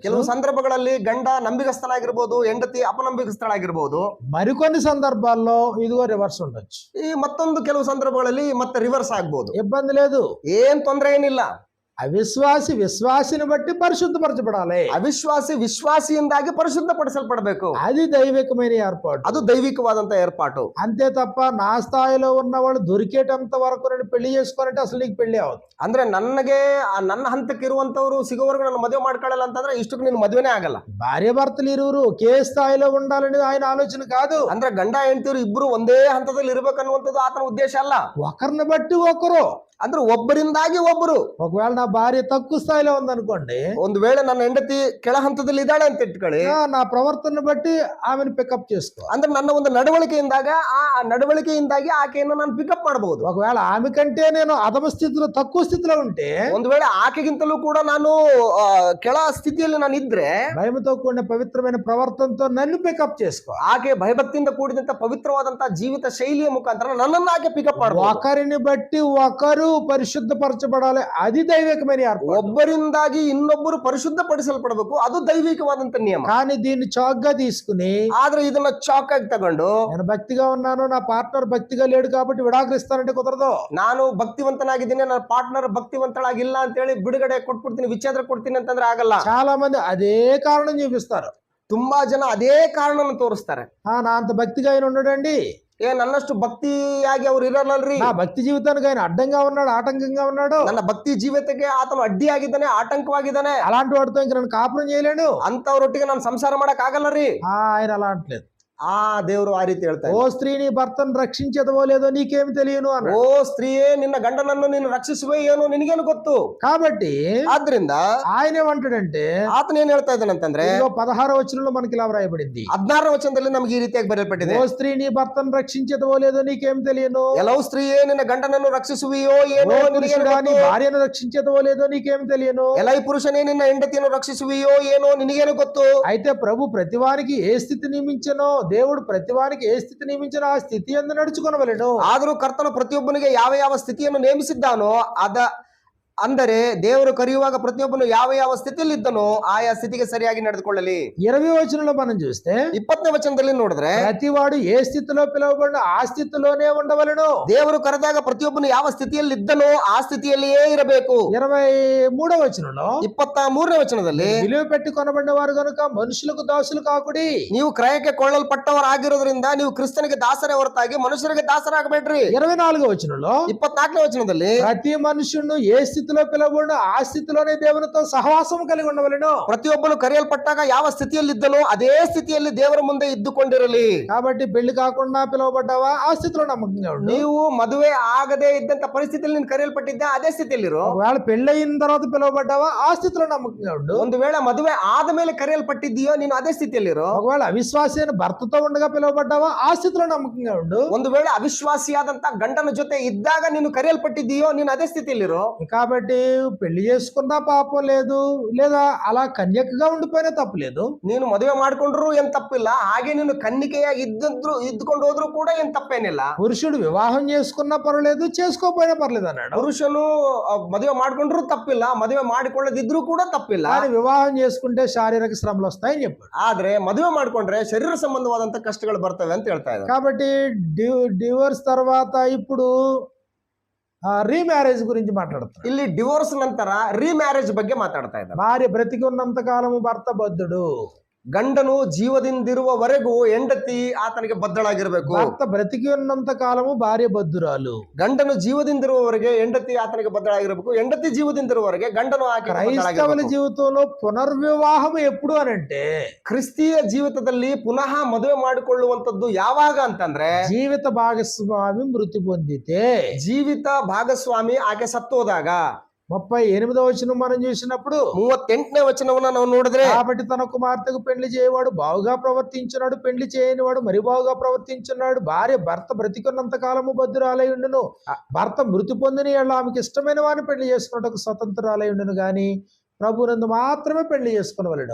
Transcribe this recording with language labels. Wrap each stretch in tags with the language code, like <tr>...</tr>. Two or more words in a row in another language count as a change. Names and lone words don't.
<kn>ಕೆಲವು ಸಂದರ್ಭಗಳಲ್ಲಿ ಗಂಡ ನಂಬಿಗಸ್ತನಾಗಿರ್ಬೋದು, ಹೆಂಡತಿ ಅಪನಂಬಿಗಸ್ತಳಾಗಿರ್ಬೋದು.</kn> <te>మరికొన్ని సందర్భాల్లో ఇదిగో రివర్స్ ఉండొచ్చు.</te> <kn>ಈ ಮತ್ತೊಂದು ಕೆಲವು ಸಂದರ್ಭಗಳಲ್ಲಿ ಮತ್ತೆ ರಿವರ್ಸ್ ಆಗ್ಬೋದು.</kn> <te>ఇబ్బంది లేదు,</te> <kn>ಏನ್ ತೊಂದರೆ ಏನಿಲ್ಲ.</kn> <te>అవిశ్వాసి విశ్వాసిని బట్టి పరిశుద్ధపరచబడాలి.</te> <kn>ಅವಿಶ್ವಾಸಿ ವಿಶ್ವಾಸಿಯಿಂದಾಗಿ ಪರಿಶುದ್ಧಪಡಿಸಲ್ಪಡಬೇಕು.</kn> <te>అది దైవికమైన ఏర్పాటు,</te> <kn>ಅದು ದೈವಿಕವಾದಂತ ಏರ್ಪಾಟು.</kn> <te>అంతే తప్ప నా స్థాయిలో ఉన్న వాళ్ళు దొరికేటంత వరకు నేను పెళ్లి చేసుకోనంటే అసలు నీకు పెళ్లి అవ్వదు.</te> <kn>ಅಂದ್ರೆ ನನಗೆ ನನ್ನ ಹಂತಕ್ಕೆ ಇರುವಂತವ್ರು ಸಿಗೋವರೆಗೂ ನಾನು ಮದುವೆ ಮಾಡ್ಕೊಳ್ಳಲ್ಲ ಅಂತಂದ್ರೆ ಇಷ್ಟಕ್ಕೆ ನೀನು ಮದುವೆನೇ ಆಗಲ್ಲ.</kn> <te>భార్య భర్తలు ఇరువురు ఒకే స్థాయిలో ఉండాలని ఆయన ఆలోచన కాదు.</te> <kn>ಅಂದ್ರೆ ಗಂಡ ಹೆಂಡತಿಯರು ಇಬ್ರು ಒಂದೇ ಹಂತದಲ್ಲಿ ಇರ್ಬೇಕನ್ನುವಂಥದ್ದು ಆತನ ಉದ್ದೇಶ ಅಲ್ಲ.</kn> <te>ఒకరిని బట్టి ఒకరు,</te> <kn>ಅಂದ್ರೆ ಒಬ್ಬರಿಂದಾಗಿ ಒಬ್ಬರು.</kn> <te>ఒకవేళ నా భార్య తక్కువ స్థాయిలో ఉందనుకోండి,</te> <kn>ಒಂದು ವೇಳೆ ನನ್ನ ಹೆಂಡತಿ ಕೆಳ ಹಂತದಲ್ಲಿ ಇದ್ದಾಳೆ ಅಂತ ಇಟ್ಕೊಳ್ಳಿ,</kn> <te>నా ప్రవర్తన బట్టి ఆమెను పికప్ చేసుకో.</te> <kn>ಅಂದ್ರೆ ನನ್ನ ಒಂದು ನಡವಳಿಕೆಯಿಂದಾಗ ಆ ನಡವಳಿಕೆಯಿಂದಾಗಿ ಆಕೆಯನ್ನು ನಾನು ಪಿಕಪ್ ಮಾಡಬಹುದು.</kn> <te>ఒకవేళ ఆమె కంటే నేను అధమ స్థితిలో తక్కువ స్థితిలో ఉంటే,</te> <kn>ಒಂದು ವೇಳೆ ಆಕೆಗಿಂತಲೂ ಕೂಡ ನಾನು ಕೆಳ ಸ್ಥಿತಿಯಲ್ಲಿ ನಾನು ಇದ್ರೆ,</kn> <te>భయంతో కూడిన పవిత్రమైన ప్రవర్తనతో నన్ను పికప్ చేసుకో.</te> <kn>ಆಕೆ ಭಯಭಕ್ತಿಯಿಂದ ಕೂಡಿದಂತ ಪವಿತ್ರವಾದಂತಹ ಜೀವಿತ ಶೈಲಿಯ ಮುಖಾಂತರ ನನ್ನನ್ನು ಆಕೆ ಪಿಕಪ್ ಮಾಡಬಹುದು.</kn> <te>ఒకరిని బట్టి ఒకరు పరిశుద్ధపరచబడాలి, అది దైవికమైన ఏర్పాటు.</te> <kn>ಒಬ್ಬರಿಂದಾಗಿ ಇನ್ನೊಬ್ಬರು ಪರಿಶುದ್ಧಪಡಿಸಲ್ಪಡಬೇಕು, ಅದು ದೈವಿಕವಾದಂತ ನಿಯಮ.</kn> <te>కానీ దీన్ని చౌకగా తీసుకుని,</te> <kn>ಆದ್ರೆ ಇದನ್ನ ಚಾಕ್ ಆಗಿ ತಗೊಂಡು</kn> <te>నేను భక్తిగా ఉన్నాను, నా పార్ట్నర్ భక్తిగా లేడు కాబట్టి విడాకులిస్తానంటే కుదరదు.</te> <kn>ನಾನು ಭಕ್ತಿವಂತನಾಗಿದ್ದೀನಿ, ನನ್ನ ಪಾರ್ಟ್ನರ್ ಭಕ್ತಿವಂತಳಾಗಿಲ್ಲ ಅಂತ ಹೇಳಿ ಬಿಡುಗಡೆ ಕೊಟ್ಬಿಡ್ತೀನಿ, ವಿಚ್ಛೇದನ ಕೊಡ್ತೀನಿ ಅಂತಂದ್ರೆ ಆಗಲ್ಲ.</kn> <te>చాలా మంది అదే కారణం చూపిస్తారు.</te> <kn>ತುಂಬಾ ಜನ ಅದೇ ಕಾರಣನ ತೋರಿಸ್ತಾರೆ.</kn> <te>నా అంత భక్తిగా ఆయన ఉండడండి,</te> <kn>ನನ್ನಷ್ಟು ಭಕ್ತಿಯಾಗಿ ಅವ್ರು ಇರಲ್ಲಲ್ರಿ,</kn> <te>నా భక్తి జీవితానికి ఆయన అడ్డంగా ఉన్నాడు, ఆటంకంగా ఉన్నాడు,</te> <kn>ನನ್ನ ಭಕ್ತಿ ಜೀವಿತಕ್ಕೆ ಆತನು ಅಡ್ಡಿಯಾಗಿದ್ದಾನೆ, ಆಟಂಕವಾಗಿದ್ದಾನೆ,</kn> <te>అలాంటి వాడితో ఇంక నేను కాపురం చేయలేను,</te> <kn>ಅಂತವ್ರೊಟ್ಟಿಗೆ ನಾನು ಸಂಸಾರ ಮಾಡಕ್ ಆಗಲ್ಲರಿ.</kn> <te>ఆయన అలా అంటలేదు.</te> <kn>ಆ ದೇವರು ಆ ರೀತಿ ಹೇಳ್ತಾರೆ,</kn> <te>ఓ స్త్రీ నీ భర్తను రక్షించదవో లేదో నీకేమి తెలియను అన్నాడు.</te> <kn>ಓ ಸ್ತ್ರೀಯೇ, ನಿನ್ನ ಗಂಡನನ್ನು ನೀನು ರಕ್ಷಿಸುವೆ ಏನು ನಿನಗೇನು ಗೊತ್ತು.</kn> <te>కాబట్టి</te> <kn>ಆದ್ರಿಂದ</kn> <te>ఆయన ఏమంటాడంటే,</te> <kn>ಆತನ ಏನ್ ಹೇಳ್ತಾ ಇದ್ದಾನಂತಂದ್ರೆ,</kn> <te>16వ వచనంలో మనకి ఇలా వ్రాయబడింది,</te> <kn>16వ ವಚನದಲ್ಲಿ ನಮಗೆ ಈ ರೀತಿಯಾಗಿ ಬರೆಯಲ್ಪಟ್ಟಿದೆ,</kn> <te>ఓ స్త్రీ నీ భర్తను రక్షించదవో లేదో నీకేం తెలియను,</te> <kn>ಎಲ್ಲವೂ ಸ್ತ್ರೀಯೇ ನಿನ್ನ ಗಂಡನನ್ನು ರಕ್ಷಿಸುವೆಯೋ ಏನೋ</kn> <te>ఓ</te> <kn>ನಿನಗೇನು</kn> <te>పురుషుడా నీ</te> <kn>ಗೊತ್ತು.</kn> <te>భార్యను రక్షించదవో లేదో నీకేం తెలియను.</te> <kn>ಎಲೈ ಪುರುಷನೇ ನಿನ್ನ ಹೆಂಡತಿಯನ್ನು ರಕ್ಷಿಸುವೆಯೋ ಏನೋ ನಿನಗೇನು ಗೊತ್ತು.</kn> <te>అయితే ప్రభు ప్రతివానికి ఏ స్థితి నియమించనో, దేవుడు ప్రతివానికి ఏ స్థితి నియమించనో ఆ స్థితి యందు నడుచుకొనవలెను.</te> <kn>ಆದರೂ ಕರ್ತನು ಪ್ರತಿಯೊಬ್ಬನಿಗೆ ಯಾವ ಯಾವ ಸ್ಥಿತಿಯನ್ನು ನೇಮಿಸಿದ್ದಾನೋ ಅಂದರೆ ದೇವರು ಕರೆಯುವಾಗ ಪ್ರತಿಯೊಬ್ಬನು ಯಾವ ಯಾವ ಸ್ಥಿತಿಯಲ್ಲಿ ಇದ್ದನೋ ಆಯಾ ಸ್ಥಿತಿಗೆ ಸರಿಯಾಗಿ ನಡೆದುಕೊಳ್ಳಲಿ.</kn> <te>20వ వచనంలో మనం చూస్తే,</te> <kn>20ನೇ ವಚನದಲ್ಲಿ ನೋಡಿದ್ರೆ,</kn> <te>ప్రతివాడు ఏ స్థితిలో పిలువబడిన ఆ స్థితిలోనే ఉండవలెను.</te> <kn>ದೇವರು ಕರೆದಾಗ ಪ್ರತಿಯೊಬ್ಬನು ಯಾವ ಸ್ಥಿತಿಯಲ್ಲಿ ಇದ್ದನೋ ಆ ಸ್ಥಿತಿಯಲ್ಲಿಯೇ ಇರಬೇಕು.</kn> <te>23వ వచనంలో,</te> <kn>23ನೇ ವಚನದಲ್ಲಿ,</kn> <te>విలువ పెట్టి కొనబడిన వారు కనుక మనుషులకు దాసులు కాకుడి.</te> <kn>ನೀವು ಕ್ರಯಕ್ಕೆ ಕೊಳ್ಳಲ್ಪಟ್ಟವರಾಗಿರೋದ್ರಿಂದ ನೀವು ಕ್ರಿಸ್ತನಿಗೆ ದಾಸರೇ ಹೊರತಾಗಿ ಮನುಷ್ಯರಿಗೆ ದಾಸರಾಗಬೇಡ್ರಿ.</kn> <te>24వ వచనంలో,</te> <kn>24ನೇ ವಚನದಲ್ಲಿ,</kn> <te>ప్రతి మనుషుడు ఏ స్థితిలో పిలువబడిన ఆ స్థితిలోనే దేవునితో సహవాసం కలిగి ఉండవలెను.</te> <kn>ಪ್ರತಿಯೊಬ್ಬನು ಕರೆಯಲ್ಪಟ್ಟಾಗ ಯಾವ ಸ್ಥಿತಿಯಲ್ಲಿ ಇದ್ದನೋ ಅದೇ ಸ್ಥಿತಿಯಲ್ಲಿ ದೇವರ ಮುಂದೆ ಇದ್ದುಕೊಂಡಿರಲಿ.</kn> <te>కాబట్టి పెళ్లి కాకుండా పిలువబడ్డావా, ఆ స్థితిలో నమ్మకంగా ఉండు.</te> <kn>ನೀವು ಮದುವೆ ಆಗದೆ ಇದ್ದಂತ ಪರಿಸ್ಥಿತಿಯಲ್ಲಿ ನೀನು ಕರೆಯಲ್ಪಟ್ಟಿದ್ದೆ ಅದೇ ಸ್ಥಿತಿಯಲ್ಲಿರು.</kn> <te>ఒకవేళ పెళ్లి అయిన తర్వాత పిలువబడ్డావా, ఆ స్థితిలో నమ్మకంగా ఉండు.</te> <kn>ಒಂದು ವೇಳೆ ಮದುವೆ ಆದ ಮೇಲೆ ಕರೆಯಲ್ಪಟ್ಟಿದ್ದೀಯೋ ನೀನು ಅದೇ ಸ್ಥಿತಿಯಲ್ಲಿರು.</kn> <te>ఒకవేళ అవిశ్వాసి అయిన భర్తతో ఉండగా పిలువబడ్డావా, ఆ స్థితిలో నమ్మకంగా ఉండు.</te> <kn>ಒಂದು ವೇಳೆ ಅವಿಶ್ವಾಸಿಯಾದಂತ ಗಂಡನ ಜೊತೆ ಇದ್ದಾಗ ನೀನು ಕರೆಯಲ್ಪಟ್ಟಿದ್ದೀಯೋ ನೀನು ಅದೇ ಸ್ಥಿತಿಯಲ್ಲಿರು.</kn> <te>కాబట్టి పెళ్లి చేసుకున్నా పాపం లేదు, లేదా అలా కన్యకగా ఉండిపోయినా తప్పు లేదు.</te> <kn>ನೀನು ಮದುವೆ ಮಾಡ್ಕೊಂಡ್ರು ಏನ್ ತಪ್ಪಿಲ್ಲ, ಹಾಗೆ ನೀನು ಕನ್ನಿಕೆಯಾಗಿ ಇದ್ದುಕೊಂಡು ಹೋದ್ರು ಕೂಡ ಏನ್ ತಪ್ಪೇನಿಲ್ಲ.</kn> <te>పురుషుడు వివాహం చేసుకున్నా పర్లేదు, చేసుకోకపోయినా పర్లేదు అన్నాడు.</te> <kn>ಪುರುಷನು ಮದುವೆ ಮಾಡ್ಕೊಂಡ್ರು ತಪ್ಪಿಲ್ಲ, ಮದುವೆ ಮಾಡಿಕೊಳ್ಳದಿದ್ರು ಕೂಡ ತಪ್ಪಿಲ್ಲ.</kn> <te>కానీ వివాహం చేసుకుంటే శారీరక శ్రమలు వస్తాయని చెప్పాడు.</te> <kn>ಆದ್ರೆ ಮದುವೆ ಮಾಡ್ಕೊಂಡ್ರೆ ಶರೀರ ಸಂಬಂಧವಾದಂತ ಕಷ್ಟಗಳು ಬರ್ತವೆ ಅಂತ ಹೇಳ್ತಾ ಇದ್ದಾರೆ.</kn> <te>కాబట్టి డివోర్స్ తర్వాత ఇప్పుడు రీమ్యారేజ్ గురించి మాట్లాడతారు.</te> <kn>ಇಲ್ಲಿ ಡಿವೋರ್ಸ್ ನಂತರ ರೀಮ್ಯಾರೇಜ್ ಬಗ್ಗೆ ಮಾತಾಡ್ತಾ ಇದ್ದಾರೆ.</kn> <te>భార్య బ్రతికి ఉన్నంత కాలము భర్త బద్ధుడు,</te> <kn>ಗಂಡನು ಜೀವದಿಂದಿರುವವರೆಗೂ ಹೆಂಡತಿ ಆತನಿಗೆ ಬದ್ಧಳಾಗಿರ್ಬೇಕು.</kn> <te>భర్త బ్రతికి ఉన్నంత కాలము భార్య బద్ధురాలు.</te> <kn>ಗಂಡನು ಜೀವದಿಂದಿರುವವರೆಗೆ ಹೆಂಡತಿ ಆತನಿಗೆ ಬದ್ಧಳಾಗಿರ್ಬೇಕು, ಹೆಂಡತಿ ಜೀವದಿಂದಿರುವವರೆಗೆ ಗಂಡನು ಆಕೆ</kn> <te>క్రైస్తవుల జీవితంలో పునర్వివాహం ఎప్పుడు అని అంటే,</te> <kn>ಕ್ರಿಸ್ತೀಯ ಜೀವಿತದಲ್ಲಿ ಪುನಃ ಮದುವೆ ಮಾಡಿಕೊಳ್ಳುವಂತದ್ದು ಯಾವಾಗ ಅಂತಂದ್ರೆ,</kn> <te>జీవిత భాగస్వామి మృతి పొందితే,</te> <kn>ಜೀವಿತ ಭಾಗಸ್ವಾಮಿ ಆಕೆ ಸತ್ತೋದಾಗ,</kn> <te>38వ వచనం మనం చూసినప్పుడు</te> <kn>38ನೇ ವಚನವನ್ನ ನಾವು ನೋಡಿದ್ರೆ,</kn> <te>కాబట్టి తన కుమార్తెకు పెళ్లి చేయవాడు బాగుగా ప్రవర్తించున్నాడు, పెళ్లి చేయని వాడు మరి బాగుగా ప్రవర్తించున్నాడు. భర్త బ్రతికున్నంత కాలము బద్ధురాలై ఉండును, భర్త మృతి పొందిన ఎడల ఆమెకి ఇష్టమైన వారిని పెళ్లి చేసుకున్నట్టుకు స్వతంత్రాలై ఉండును గాని ప్రభునందు మాత్రమే పెళ్లి చేసుకునవలెను.</te>